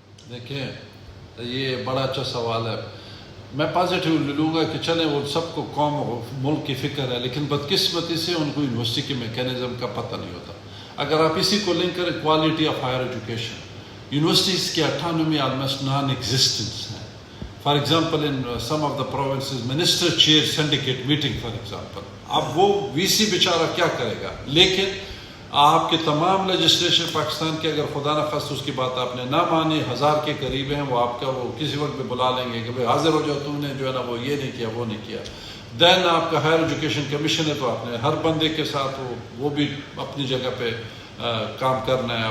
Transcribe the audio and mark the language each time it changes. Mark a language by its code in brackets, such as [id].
[ur] دیکھیں یہ بڑا اچھا سوال ہے، میں پازیٹیو لوں گا کہ چلیں وہ سب کو قوم و ملک کی فکر ہے، لیکن بدقسمتی سے ان کو یونیورسٹی کے میکینزم کا پتہ نہیں ہوتا۔ اگر آپ اسی کو لنک کریں quality of higher education, universities کی اٹھانومی آلموسٹ نان ایگزسٹنس ہیں۔ [en] For example, in some of the provinces, minister chairs syndicate meeting, for example. [ur] اب وہ VC بیچارہ کیا کرے گا؟ لیکن آپ کے تمام لیجسلیشن پاکستان کے اگر خدا نخواستہ اس کی بات آپ نے نہ مانی، 1000 کے قریب ہیں، وہ آپ کا وہ کسی وقت بھی بلا لیں گے کہ بھائی حاضر ہو جاؤ، تم نے جو ہے نا وہ یہ نہیں کیا، وہ نہیں کیا. دین آپ کا ہائر ایجوکیشن کمیشن ہے، تو آپ نے ہر بندے کے ساتھ وہ بھی اپنی جگہ پہ کام کرنا ہے.